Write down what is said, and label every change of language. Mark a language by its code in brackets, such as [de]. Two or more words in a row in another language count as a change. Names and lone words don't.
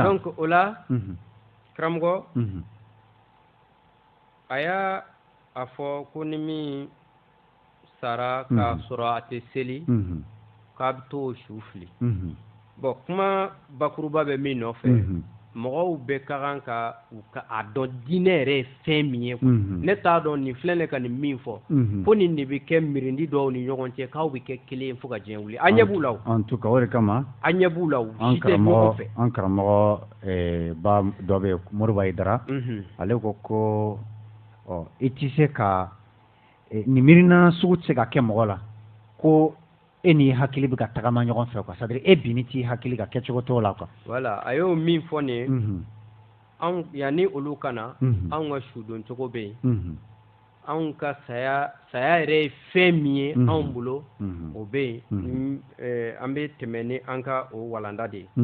[bm] donc o la karamɔgɔ a y'a fɔ ko ni min sara k'a sɔrɔ a tɛ seli k'a bɛ t'o su fili bon kuma bakuruba bɛ min nɔfɛ mɔgɔw bɛ ka kan ka a dɔn diinɛ yɛrɛ ye fɛn min ye ne t'a dɔn nin filɛ ne ka nin min fɔ fo nin de bɛ kɛ mirindi dɔw ni ɲɔgɔn cɛ k'aw bɛ kɛ kelen fo ka diɲɛ wuli an ɲɛ b'u la o [fr] en tout cas [bm] o de kama an ɲɛ b'u la o si tɛ ɲɔgɔn fɛ an karamɔgɔ ba dɔ bɛ yen Moriba Idara ale ko i tɛ se ka nin miirina sugu tɛ se ka kɛ mɔgɔ la ko e ni hakili bɛ ka tagama ɲɔgɔn fɛ [fr] quoi c'est-à-dire [bm] e bi ni t'i hakili ka kɛcogo t'o la quoi voilà a y'o min fɔ nin ye anw yanni olu ka na anw ka sudon cogo bɛ yen anw ka saya yɛrɛ ye fɛn min ye anw bolo o bɛ yen an bɛ tɛmɛ ni an ka o walanda de ye